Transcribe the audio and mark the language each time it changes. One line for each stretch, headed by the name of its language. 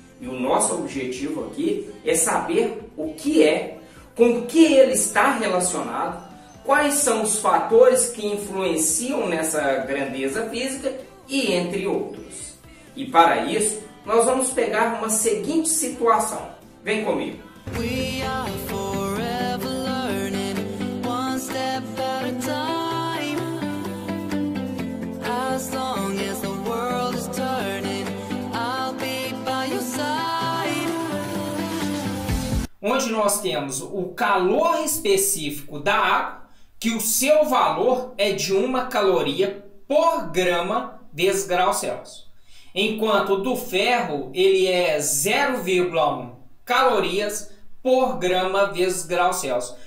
Portuguese: E o nosso objetivo aqui é saber o que é, com que ele está relacionado, quais são os fatores que influenciam nessa grandeza física e entre outros. E para isso, nós vamos pegar uma seguinte situação. Vem comigo.
English: We are forever learning, one step at a time. As long as the world is turning, I'll be by your side.
Portuguese: Onde nós temos o calor específico da água, que o seu valor é de 1 caloria por grama vezes grau Celsius. Enquanto o do ferro ele é 0,1 calorias por grama vezes grau Celsius.